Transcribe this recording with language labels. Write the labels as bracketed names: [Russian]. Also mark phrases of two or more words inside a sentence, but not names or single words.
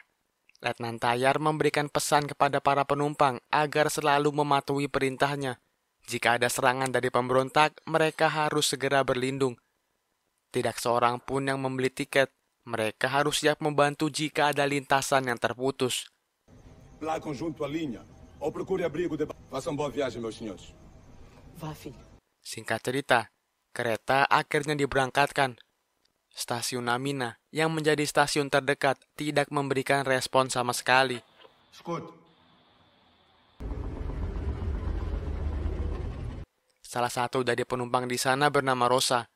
[Indonesian] Letnan Tayar memberikan pesan kepada para penumpang agar selalu mematuhi perintahnya. Jika ada serangan dari pemberontak, mereka harus segera berlindung. Tidak seorang pun yang membeli tiket. Mereka harus siap membantu jika ada lintasan yang terputus. [Portuguese] Placam junto à linha, ou procure abrigo de... Façam boa viagem, meus senhores. Vá, filho. [Indonesian] Singkat cerita, kereta akhirnya diberangkatkan. Stasiun Namina, yang menjadi stasiun terdekat, tidak memberikan respon sama sekali. [Portuguese] Escute. [Indonesian] Salah satu dari penumpang di sana bernama Rosa.